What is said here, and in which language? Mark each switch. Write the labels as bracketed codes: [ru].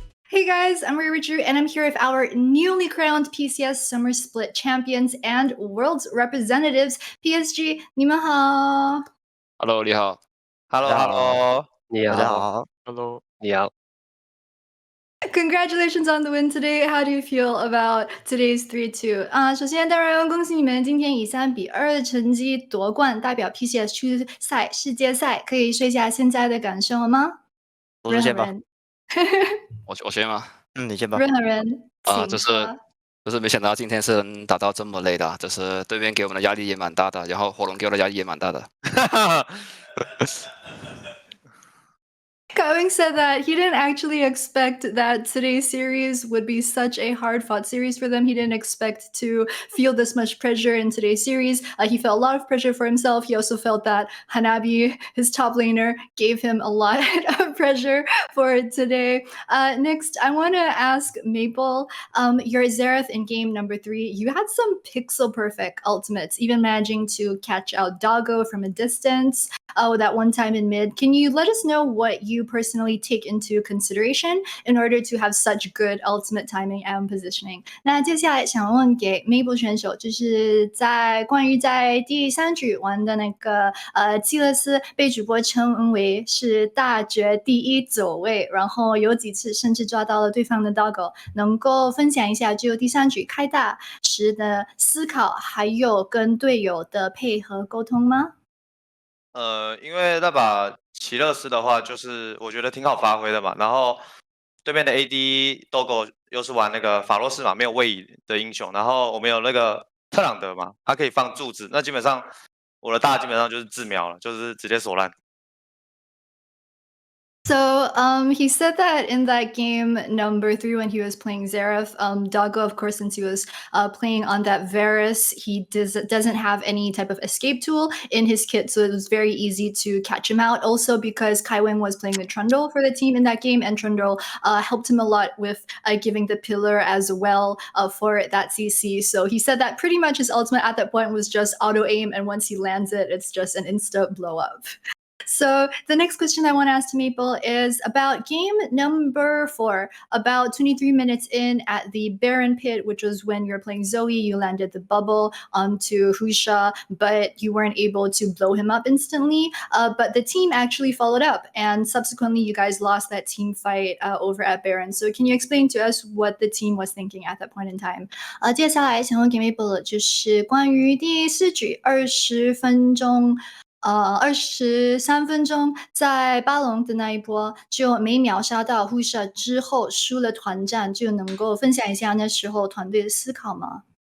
[en] Hey guys, I'm Reirachu and I'm here with our newly crowned PCS Summer Split Champions and World's Representatives, PSG. [zh] 你们好。 Hello，你好。 [en] Hello， [zh] 你大家好好。 [en] Hello， [zh] 你好。 [en] Congratulations on the win today. How do you feel about today's 3-2? [zh] 首先当然恭喜你们今天以3-2的成绩夺冠，代表 PCS 初赛世界赛。可以说一下现在的感受了吗？我先吧。我先吗？你先吧。任何人就是没想到今天是能打到这么累的，就是对面给我们的压力也蛮大的，然后火龙给我的压力也蛮大的。 [en] Kaiwing said that he didn't actually expect that today's series would be such a hard-fought series for them. He didn't expect to feel this much pressure in today's series. He felt a lot of pressure for himself. He also felt that Hanabi, his top laner, gave him a lot of pressure for today. Next, I want to ask Maple, your Xerath in game number 3, you had some pixel-perfect ultimates, even managing to catch out Doggo from a distance. That one time in mid. Can you let us know what you personally take into consideration in order to have such good ultimate timing and positioning? [zh] 那接下来想问给 Maple 选手，就是关于在第3局玩的那个基勒斯被主播称为是大绝第一走位，然后有几次甚至抓到了对方的 Doggo， 能够分享一下就第3局开大时的思考，还有跟队友的配合沟通吗？因为那把奇勒斯的话，就是我觉得挺好发挥的嘛。然后对面的 AD Doggo 又是玩那个法洛斯嘛，没有位移的英雄。然后我们有那个特朗德嘛，他可以放柱子。那基本上我的大基本上就是自瞄了，就是直接锁烂。 [en] So he said that in that game number 3 when he was playing Xerath, Doggo, of course, since he was playing on that Varus, he doesn't have any type of escape tool in his kit, so it was very easy to catch him out. Also because Kaiwing was playing the Trundle for the team in that game, and Trundle helped him a lot with giving the pillar as well for that CC. So he said that pretty much his ultimate at that point was just auto aim, and once he lands it, it's just an instant blow up. So the next question I want to ask to Maple is about game number 4. About 23 minutes in at the Baron pit, which was when you were playing Zoe, you landed the bubble onto Husha, but you weren't able to blow him up instantly. But the team actually followed up, and subsequently you guys lost that team fight over at Baron. So can you explain to us what the team was thinking at that point in time? [zh] 接下来想问给 Maple 就是关于第4局20分钟。 23分钟在巴龙的那一波就没秒杀到 Husha 之后输了团战，就能够分享一下那时候团队的思考吗？